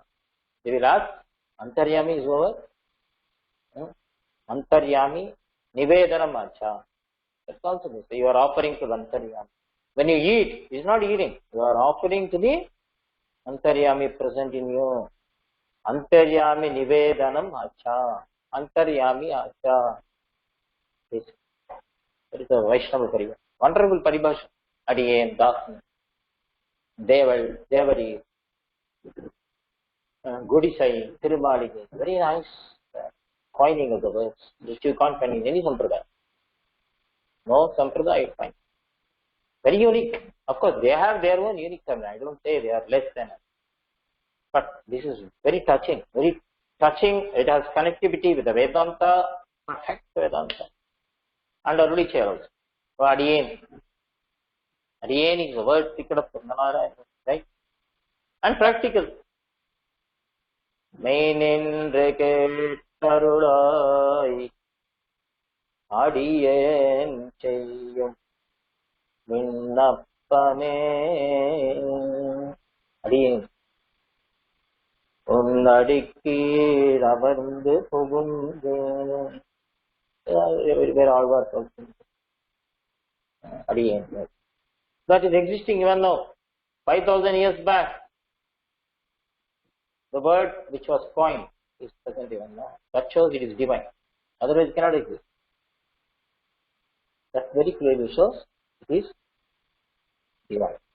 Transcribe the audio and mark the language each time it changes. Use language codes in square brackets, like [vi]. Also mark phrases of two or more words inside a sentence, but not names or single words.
[en] They will ask, Antaryami is over. Antaryami Nivedanam acha. That's also this. You are offering to the Antaryami. When you eat, it is not eating. You are offering to the Antaryami present in you. Antaryami Nivedanam acha. Antaryami acha. This. That is a Vaishnava Paribhasha. Wonderful Paribhasha. Adiyen, Dasan, Devari, Godisai, Tirumaligai. Very nice coining of the words, which you can't find in any sampradaya. No sampradaya you find. Very unique. Of course, they have their own unique sampradaya. I don't say they are less than us. But this is very touching. Very touching. It has connectivity with the Vedanta, perfect Vedanta. And Arulichaya also. So Adiyen. Adiyen is a word picked up from Narayana, right? And practical. [ta] மைநின்ற தருளாய் அடியேன் செய்யும் விண்ணப்பமே அடியேன் உன்னடிக்கீ ரவந்து புகுந்தே. [en] Where all was also Adiyen. That is existing even now. 5,000 years back. The word which was coined is present even now. That shows it is divine. Otherwise it cannot exist. That very clearly shows it is divine.